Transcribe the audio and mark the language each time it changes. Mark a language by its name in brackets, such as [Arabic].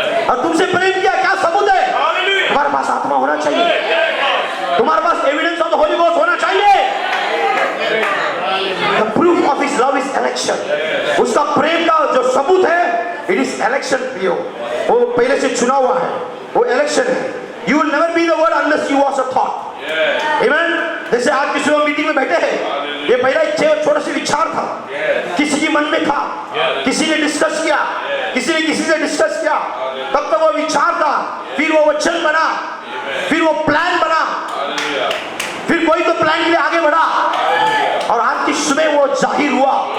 [Hindi] और तुमसे प्रेम किया, क्या सबूत है? तुम्हारे पास आत्मा होना चाहिए, तुम्हारे पास [English] evidence of the holy ghost [Hindi] होना चाहिए। [English] The proof of his love is election. [Hindi] उसका प्रेम का जो सबूत है, [English] It is election प्रियो। [Hindi] वो पहले से चुना हुआ है, वो इलेक्शन है। [English] You will never be the word unless you was a thought. Amen. [Hindi] जैसे आज किसी लोग मीटिंग में बैठे हैं, ये पहला एक छोटा सा विचार था, किसी के मन में था, किसी ने डिस्कस किया, किसी ने किसी से डिस्कस किया, तब तक वो विचार था, फिर वो वचन बना, फिर वो प्लान बना, फिर कोई तो प्लान के लिए आगे बढ़ा, और आज की सुबह वो जाहिर हुआ।